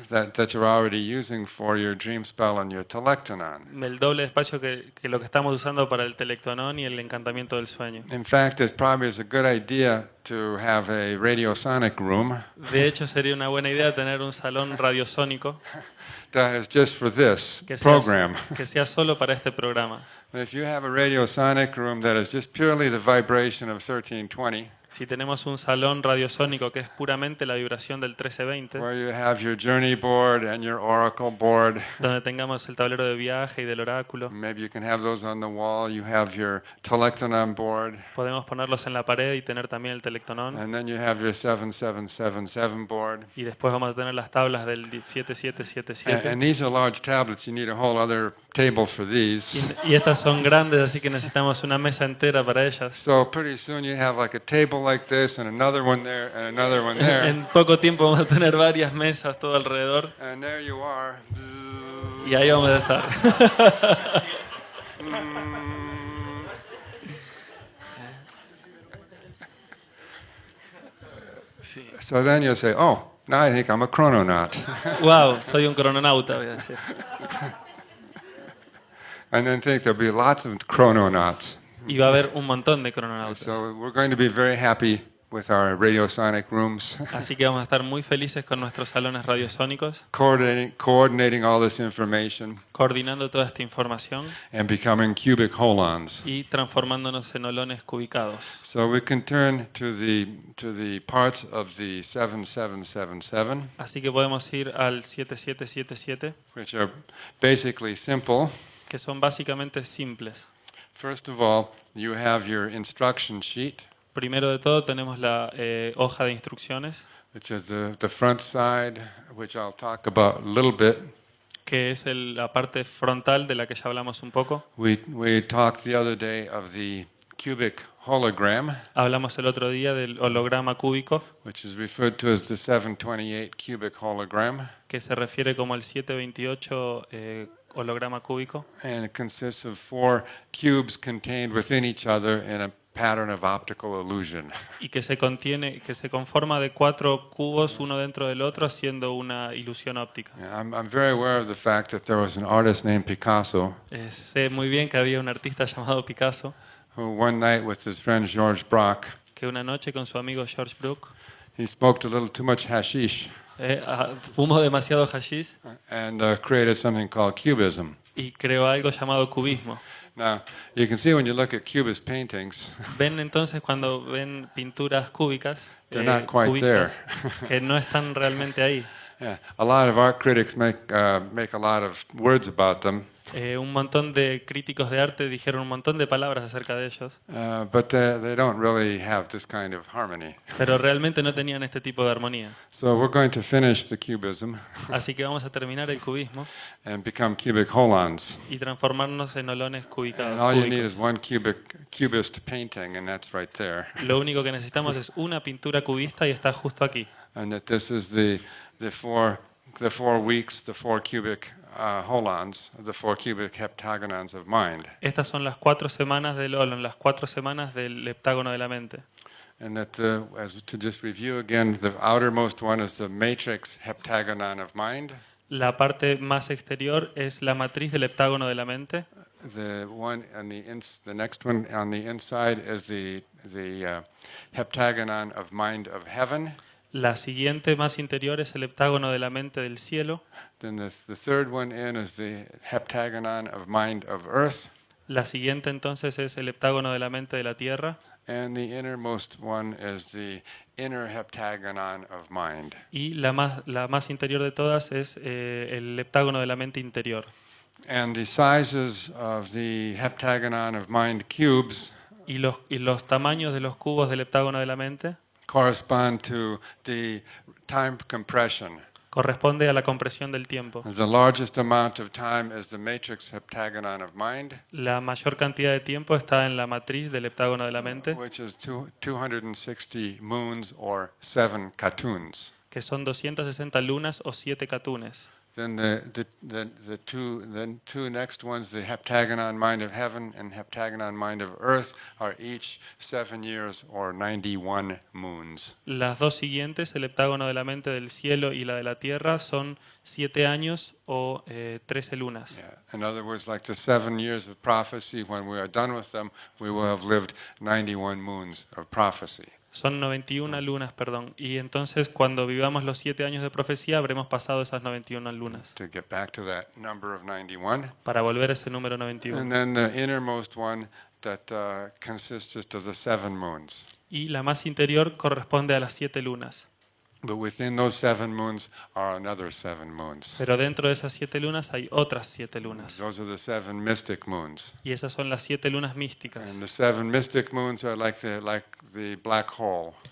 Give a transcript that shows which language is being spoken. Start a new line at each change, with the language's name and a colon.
English: that you're already using for your dream spell and your telectonon.
Spanish: El doble de espacio que lo que estamos usando para el telectonón y el encantamiento del sueño.
English: In fact, it probably is a good idea to have a radiosonic room
Spanish: De hecho, sería una buena idea tener un salón radiosónico
English: that is just for this
Spanish: que
English: program.
Spanish: sea solo para este programa.
English: If you have a radiosonic room that is just purely the vibration of 1320,
Spanish: Si tenemos un salón radiosónico que es puramente la vibración del 1320,
English: where you have your journey board and your oracle board,
Spanish: donde tengamos el tablero de viaje y del oráculo,
English: maybe you can have those on the wall, you have your telectonon board,
Spanish: podemos ponerlos en la pared y tener también el telectonón.
English: and then you have your 7777 board.
Spanish: Y después vamos a tener las tablas del 7777.
English: And these are large tablets, you need a whole other table for these.
Spanish: Y estas son grandes, así que necesitamos una mesa entera para ellas.
English: So pretty soon you have like a table like this and another one there and another one there.
Spanish: En poco tiempo vamos a tener varias mesas todo alrededor
English: And there you are.
Spanish: y ahí vamos a estar.
English: So then you'll say, oh, now I think I'm a chrononaut.
Spanish: Wow, soy un crononauta, voy a decir.
English: And then think there'll be lots of chrononauts.
Spanish: Y va a haber un montón de crononautas.
English: So we're going to be very happy with our radiosonic rooms,
Spanish: Así que vamos a estar muy felices con nuestros salones radiosónicos,
English: coordinating all this information
Spanish: coordinando toda esta información
English: and becoming cubic holons.
Spanish: y transformándonos en holones cubicados.
English: So we can turn to the parts of the 7777,
Spanish: Así que podemos ir al 7777,
English: which are basically simple.
Spanish: que son básicamente simples.
English: First of all, you have your instruction sheet,
Spanish: Primero de todo tenemos la hoja de instrucciones,
English: which is the front side, which I'll talk about a little bit.
Spanish: que es la parte frontal de la que ya hablamos un poco.
English: We talked the other day of the cubic hologram,
Spanish: Hablamos el otro día del holograma cúbico,
English: which is referred to as the 728 cubic hologram,
Spanish: que se refiere como el 728 holograma cúbico,
English: and it consists of 4 cubes contained within each other in a pattern of optical illusion.
Spanish: y que se conforma de 4 cubos uno dentro del otro haciendo una ilusión óptica.
English: I'm very aware of the fact that there was an artist named Picasso
Spanish: Sé muy bien que había un artista llamado Picasso
English: who one night with his friend George Brock,
Spanish: que una noche con su amigo George Brook
English: he smoked a little too much hashish
Spanish: fumó demasiado hashish
English: and created something called cubism.
Spanish: y creó algo llamado cubismo.
English: Now, you can see when you look at cubist paintings,
Spanish: Ven entonces cuando ven pinturas cúbicas,
English: they're not quite
Spanish: cubistas, que no están realmente ahí.
English: yeah, a lot of art critics make a lot of words about them,
Spanish: Un montón de críticos de arte dijeron un montón de palabras acerca de ellos,
English: but they don't really have this kind of harmony.
Spanish: pero realmente no tenían este tipo de armonía.
English: So we're going to finish the cubism
Spanish: Así que vamos a terminar el cubismo
English: and become cubic holons.
Spanish: y transformarnos en holones
English: And
Spanish: cubicados.
English: all you need is
Spanish: cúbicos.
English: one cubist painting, and that's right there.
Spanish: Lo único que necesitamos es una pintura cubista y está justo aquí.
English: And that this is the 4 weeks, the 4 cubic holons, the 4 cubic heptagonons of mind.
Spanish: Estas son las 4 semanas del holon, las 4 semanas del heptágono de la mente.
English: And that, as to just review again, the outermost one is the matrix heptagonon of mind.
Spanish: La parte más exterior es la matriz del heptágono de la mente.
English: The one on the next one on the inside is the heptagonon of mind of heaven.
Spanish: La siguiente más interior es el heptágono de la mente del cielo.
English: Then the third one in is the heptagonon of mind of earth.
Spanish: La siguiente entonces es el heptágono de la mente de la tierra.
English: And the innermost one is the inner heptagonon of mind.
Spanish: Y la más interior de todas es el heptágono de la mente interior.
English: And the sizes of the heptagonon of mind cubes
Spanish: Y los tamaños de los cubos del heptágono de la mente
English: correspond to the time compression.
Spanish: corresponde a la compresión del tiempo.
English: The largest amount of time is the matrix heptagonon of mind,
Spanish: La mayor cantidad de tiempo está en la matriz del heptágono de la mente,
English: which is 260 moons or 7 katuns.
Spanish: que son 260 lunas o 7 catunes.
English: Then the two next ones, the heptagonon mind of heaven and heptagonon mind of earth, are each 7 years or 91 moons.
Spanish: Las dos siguientes, el heptágono de la mente del cielo y la de la tierra, son 7 años o 13 lunas.
English: Yeah. In other words, like the 7 years of prophecy, when we are done with them, we will have lived 91 moons of prophecy.
Spanish: Son 91 lunas, perdón. Y entonces cuando vivamos los 7 años de profecía habremos pasado esas 91 lunas.
English: To get back to that number of 91.
Spanish: Para volver a ese número
English: And
Spanish: 91.
English: then the innermost one that consists just of the 7 moons.
Spanish: Y la más interior corresponde a las 7 lunas.
English: But within those 7 moons are another 7 moons.
Spanish: Pero dentro de esas 7 lunas hay otras 7 lunas.
English: Those are the 7 mystic moons.
Spanish: Y esas son las 7 lunas místicas.
English: And the 7 mystic moons are like the black hole.